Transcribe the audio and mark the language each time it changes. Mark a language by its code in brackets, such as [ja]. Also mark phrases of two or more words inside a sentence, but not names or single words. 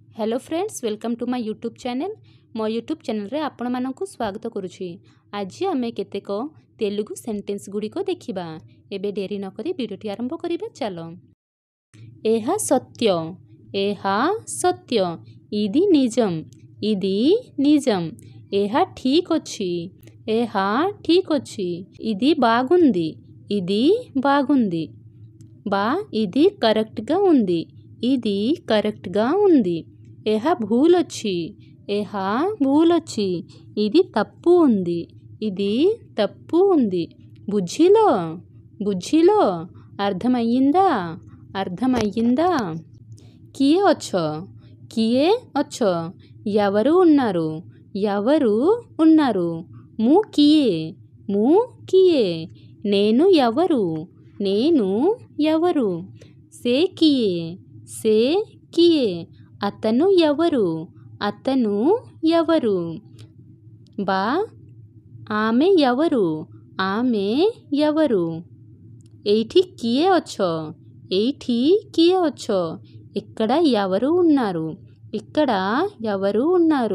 [en] Hello friends, welcome to my YouTube channel. [or] ମୋ ୟୁଟ୍ୟୁବ ଚ୍ୟାନେଲ ରେ ଆପଣ ମାନଙ୍କୁ ସ୍ୱାଗତ କରୁଛି। ଆଜି ଆମେ କେତେକ ତେଲୁଗୁ ସେଣ୍ଟେନ୍ସ ଗୁଡ଼ିକୁ ଦେଖିବା। ଏବେ ଡେରି ନ କରି ଭିଡିଓଟି ଆରମ୍ଭ କରିବା ଚାଲ। ଏହା ସତ୍ୟ, ଏହା ସତ୍ୟ, [te] ఇది నిజం, ఇది నిజం। [or] ଏହା ଠିକ୍ ଅଛି, ଏହା ଠିକ୍ ଅଛି, [te] ఇది బాగుంది, ఇది బాగుంది। బా ఇది కరెక్ట్ గా ఉంది, ఇది కరెక్ట్ గా ఉంది। [or] ଏହା ଭୁଲ ଅଛି, ଏହା ଭୁଲ ଅଛି, [te] ఇది తప్పు ఉంది, ఇది తప్పు ఉంది। [or] ବୁଝିଲ, ବୁଝିଲ, [te] అర్థమయ్యిందా, అర్థమయ్యిందా। [or] କିଏ ଅଛ, କିଏ ଅଛ, [te] ఎవరు ఉన్నారు, ఎవరు ఉన్నారు। [or] ମୁଁ କିଏ, ମୁଁ କିଏ, [te] నేను ఎవరు, నేను ఎవరు। [or] ସେ କିଏ, ସେ କିଏ, [te] అతను ఎవరు, అతను ఎవరు। బా ఆమె ఎవరు, ఆమె ఎవరు। [or] ଏଇଠି କିଏ ଅଛ, ଏଇଠି କିଏ ଅଛ, [te] ఇక్కడ ఎవరు ఉన్నారు, ఇక్కడ ఎవరు ఉన్నారు।